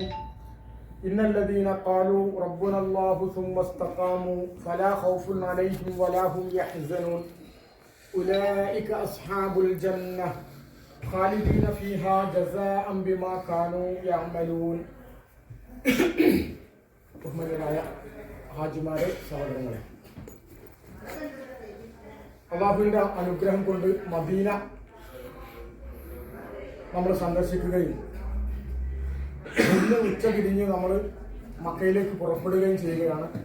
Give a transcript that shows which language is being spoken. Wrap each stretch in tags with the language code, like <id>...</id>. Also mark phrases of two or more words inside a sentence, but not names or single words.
<ar>إن الذين قالوا ربنا الله ثم استقاموا فلا خوف عليهم ولا هم يحزنون أولئك أصحاب الجنة خالدين فيها جزاء بما كانوا يعملون.</ar> <ml>ബഹുമാന്യരായ ഹാജിമാരെ, സഹോദരങ്ങളെ, അല്ലാഹുവിന്റെ അനുഗ്രഹം കൊണ്ട് മദീന നമ്മൾ സന്ദർശിക്കുകയും ഇന്ന് ഉച്ച തിരിഞ്ഞ് നമ്മൾ മക്കയിലേക്ക് പുറപ്പെടുകയും ചെയ്യുകയാണ്.</ml>